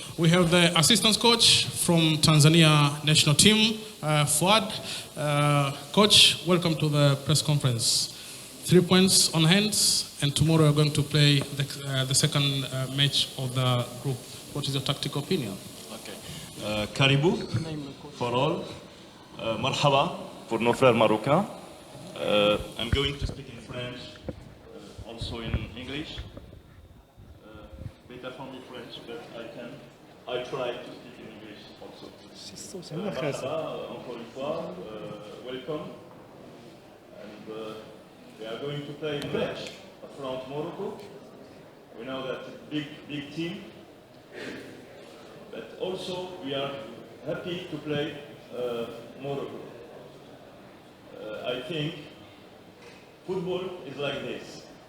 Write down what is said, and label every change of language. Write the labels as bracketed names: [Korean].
[English] We have the assistant coach from Tanzania national team, Fuad. Coach, welcome to the press conference. 3 points on hands, and tomorrow we're going to play the second match of the group. What is your tactical opinion? Okay. Karibu for all. [French] Marhaba pour nos frères marocains. [English] I'm going to speak in French, also in English. Better for me French, but I try to speak in English also. Marhaba, [French] encore une fois, [English] welcome. And we are going to play a match against Morocco. We know that's a big team, but also we are happy to play Morocco. I think football is like this.